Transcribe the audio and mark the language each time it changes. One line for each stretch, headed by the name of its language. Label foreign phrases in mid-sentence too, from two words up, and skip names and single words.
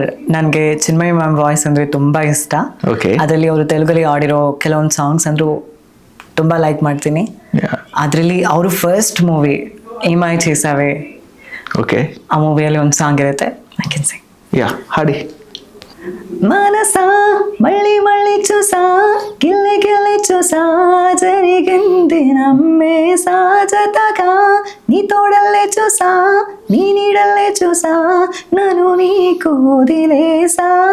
Kannada: ನನಗೆ ಚಿನ್ಮಯಿ ಮ್ಯಾಮ್ ವಾಯ್ಸ್ ಅಂದ್ರೆ ತುಂಬಾ ಇಷ್ಟ. ಅದರಲ್ಲಿ ಅವರು ತೆಲುಗಲ್ಲಿ ಆಡಿರೋ ಕೆಲವೊಂದು ಸಾಂಗ್ಸ್ ಅಂದ್ರೂ ತುಂಬಾ ಲೈಕ್ ಮಾಡ್ತೀನಿ. ಅದರಲ್ಲಿ ಅವರು ಫಸ್ಟ್ ಮೂವಿ ಏಮಾಯ್ చేసావే, ಆ ಮೂವಿಯಲ್ಲಿ ಒಂದು ಸಾಂಗ್ ಇರುತ್ತೆ,
English: I can sing.
Kannada: ಹಾಡಿ.
Telugu: మనసా మళ్ళీ మళ్ళీ చూసా, గిల్లి గిల్లి చూసా, జరిగింది నమ్మేసా, జతగా నీ తోడల్లే చూసా, నీ నీడల్లే చూసా, నన్ను నీకు వదిలేసా,